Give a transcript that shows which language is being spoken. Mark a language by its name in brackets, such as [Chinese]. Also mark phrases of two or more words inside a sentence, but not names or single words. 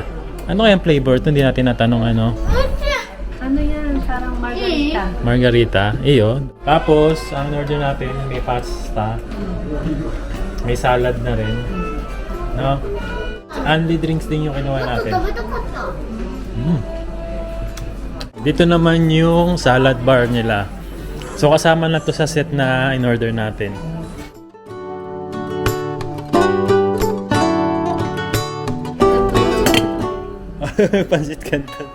[Filipino] Ano kayang flavor ito? Hindi natin natanong ano. Ano yan? Parang margarita. Margarita. Iyo. Tapos, ang order natin, may pasta. May salad na rin. No? Unli drinks din yung kinuha natin. [Japanese] 食べたかった [Filipino] Dito naman yung salad bar nila. So, kasama na to sa set na in-order natin. Pansit Canton.